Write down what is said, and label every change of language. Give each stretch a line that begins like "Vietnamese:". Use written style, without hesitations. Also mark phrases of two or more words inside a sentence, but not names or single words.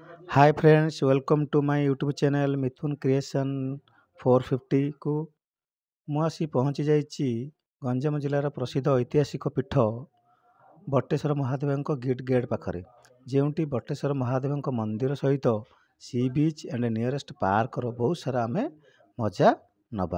English: Hi friends, welcome to my YouTube channel Mithun Creation 450
Odia: को ମୁଁ ଆସି ପହଞ୍ଚି ଯାଇଛି ଗଞ୍ଜାମ ଜିଲ୍ଲାର ପ୍ରସିଦ୍ଧ ଐତିହାସିକ ପୀଠ ବଟେଶ୍ୱର ମହାଦେବଙ୍କ ଗେଟ୍ ପାଖରେ, ଯେଉଁଠି ବଟେଶ୍ୱର ମହାଦେବଙ୍କ ମନ୍ଦିର ସହିତ
English: sea beach and nearest
Odia: ପାର୍କର ବହୁତ ସାରା ଆମେ ମଜା ନେବା।